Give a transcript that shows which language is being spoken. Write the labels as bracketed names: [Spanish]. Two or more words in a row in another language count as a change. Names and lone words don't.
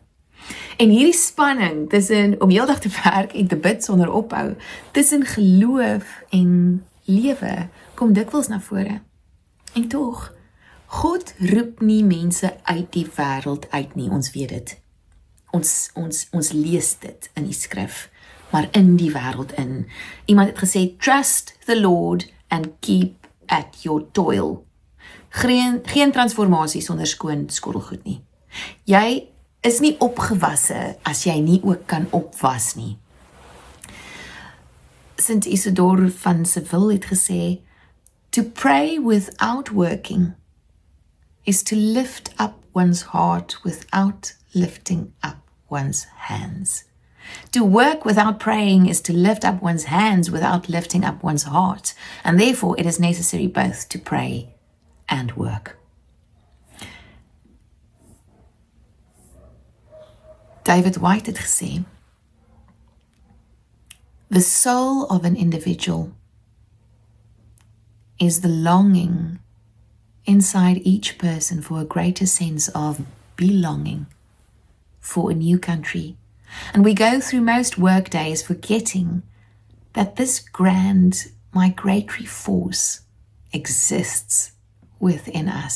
[Afrikaans] En hierdie spanning tussen om heeldag te werk en te bid sonder ophou, tussen geloof en lewe, kom dikwels na vore. En tog, God roep nie mense uit die wêreld uit nie, ons weet dit. Ons lees dit in die skrif, maar in die wêreld in. Iemand het gesê, [English] trust the Lord and keep at your toil. [Afrikaans] Geen transformasie sonder skoon skottelgoed nie. Jy is nie opgewasse as jy nie ook kan opwas nie. Sint Isidore van Seville het gesê, [English] to pray without working is to lift up one's heart without lifting up one's hands. To work without praying is to lift up one's hands without lifting up one's heart, and therefore it is necessary both to pray and work. [Afrikaans] David White het gesê, [English] the soul of an individual is the longing inside each person for a greater sense of belonging, for a new country. And we go through most work days forgetting that this grand migratory force exists within us.